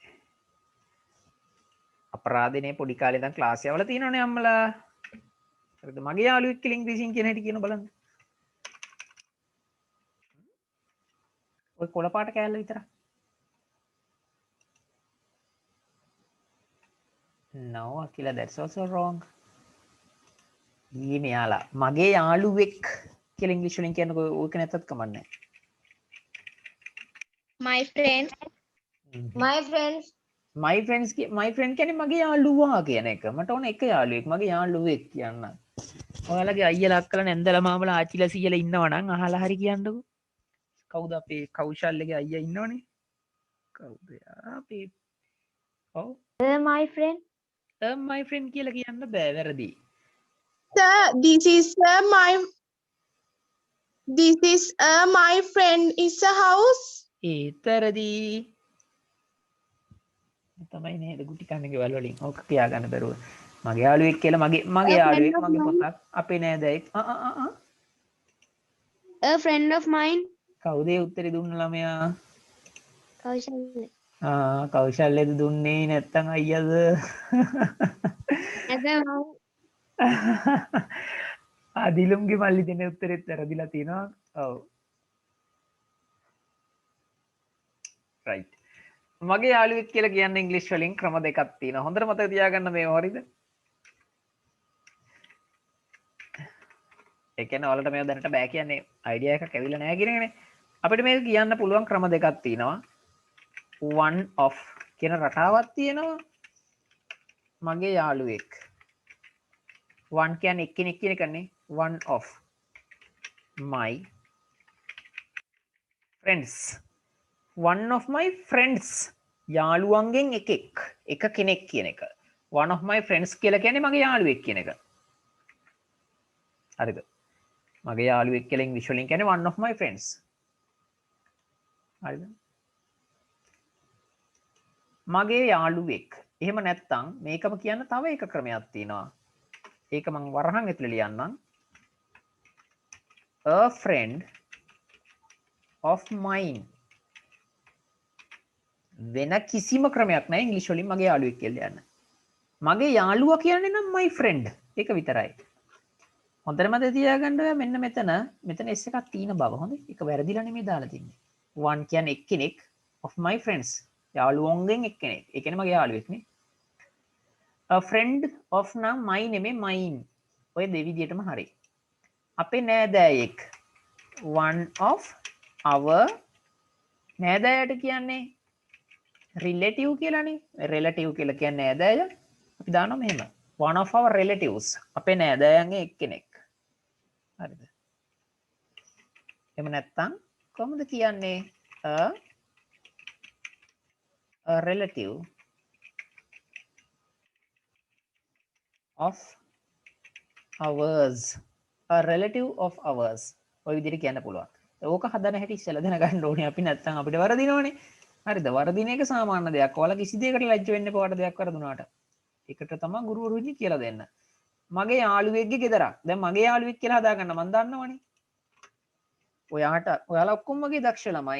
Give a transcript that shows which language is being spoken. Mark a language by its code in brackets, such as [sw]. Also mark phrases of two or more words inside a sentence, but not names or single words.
[si] අපරාධනේ පොඩි කාලේ ඉඳන් ක්ලාස් යවලා තියෙනවනේ අම්මලා. හරිද? මගේ යාළුවෙක් කියලා ඉංග්‍රීසියෙන් කියන හැටි කියන බලන්න. ඔය කොළ පාට කෑල්ල විතරක්. [en] No අකිලා that's also wrong. [si] ඊ මෙයාලා මගේ යාළුවෙක් කියලා ඉංග්‍රීසි වලින් කියනකො ඕක නැත්තත් කමන්නේ. [en] My friends. My friends. my friend [si] කියන්නේ මගේ යාළුවා කියන එක. මට ඕන එක යාළුවෙක් මගේ යාළුවෙක් කියන්න. ඔයාලගේ අයියලා අක්කලා නැන්දලා මාමලා ආච්චිලා සීයලා ඉන්නවා නම් අහලා හරි කියන්නකෝ. කවුද අපේ කෞශල්‍යගේ අයියා ඉන්නවනේ? කවුද යා අපේ? ඔව්. [en] My friend. my friend [si] කියලා කියන්න බෑ වැරදි. [en] Sir, this is my friend is a house. [si] ඒත් වැරදි. තමයි නේද ගුටි කන්නේ ගෙවල් වලින්. ඕක කියා ගන්න බැරුව. මගේ යාළුවෙක් කියලා මගේ යාළුවෙක් මගේ පොතක් අපේ නෑදෑයෙක් [en] A friend of mine. [si] කවුද ඒ උත්තරේ දුන්න ළමයා? කෞශල්‍ය. කෞශල්‍යද දුන්නේ නැත්තම් අයියද? ආදිලුම්ගේ මල්ලි දෙන උත්තරෙත් වැරදිලා තියෙනවා. ඔව්. right. මගේ යාළුවෙක් කියලා කියන්න ඉංග්‍රීසි වලින් ක්‍රම දෙකක් තියෙනවා. හොඳට මතක තියාගන්න මේව හරිද? ඒ කියන්නේ ඔයාලට මේව දැනට බෑ කියන්නේ අයිඩියා එකක් ඇවිල්ලා නැහැ කියන එකනේ. අපිට මේක කියන්න පුළුවන් ක්‍රම දෙකක් තියෙනවා. [en] one of [si] කියන රටාවක් තියෙනවා. මගේ යාළුවෙක්. one කියන්නේ එක්කෙනෙක් කියන එකනේ. [en] one of my friends. one of my friends [si] යාළුවන්ගෙන් එකෙක් එක කෙනෙක් කියන එක. [en] one of my friends [si] කියලා කියන්නේ මගේ යාළුවෙක් කියන එක. හරිද? මගේ යාළුවෙක් කියලා ඉංග්‍රීසි වලින් කියන්නේ [en] one of my friends. [si] හරිද? මගේ යාළුවෙක්. එහෙම නැත්නම් මේකම කියන්න තව එක ක්‍රමයක් තියෙනවා. ඒක මම වරහන් ඇතුලේ ලියන්නම්. [en] A friend of mine. [si] වෙන කිසිම ක්‍රමයක් නැහැ ඉංග්‍රීසි වලින් මගේ යාළුවෙක් කියලා ලියන්න. මගේ යාළුවා කියන්නේ නම් [en] my friend. [si] ඒක විතරයි. හොඳට මතක තියාගන්න ඔයා මෙන්න මෙතන S එකක් තියෙන බව. හොඳයි. ඒක වැරදිලා නෙමෙයි දාලා තින්නේ. one කියන්නේ එක්කෙනෙක් [en] of my friends. [si] යාළුවන්ගෙන් එක්කෙනෙක්. ඒ කියන්නේ මගේ යාළුවෙක් නේ. [en] a friend of [si] නම් my නෙමෙයි mine. ඔය දෙවිදියටම හරි. අපේ නෑදෑයෙක්. [en] one of our [si] නෑදෑයට කියන්නේ relative කියලානේ. relative කියලා කියන්නේ නෑදෑය. අපි දානවා මෙහෙම. [en] one of our relatives. [si] අපේ නෑදෑයන්ගේ එක්කෙනෙක්. හරිද? එහෙම නැත්නම් කොහොමද කියන්නේ? [en] a relative of ours. a relative of ours. [si] ඔය විදිහට කියන්න පුළුවන්. ඕක හදන හැටි ඉස්සෙල්ලා දැනගන්න ඕනේ අපි නැත්නම් අපිට වරදිනවනේ. හරිද? වරදින එක සාමාන්‍ය දෙයක්. ඔයාලා කිසි දෙයකට ලැජ්ජ වෙන්න එපා වට දෙයක් වරදුනාට. ඒකට තමයි ගුරුවරු ඉන්නේ කියලා දෙන්න. මගේ යාළුවෙක්ගේ ගෙදරක්. දැන් මගේ යාළුවෙක් කියලා හදාගන්න මම දන්නවනේ. ඔයාලා ඔක්කොම මගේ දක්ෂ ළමයි.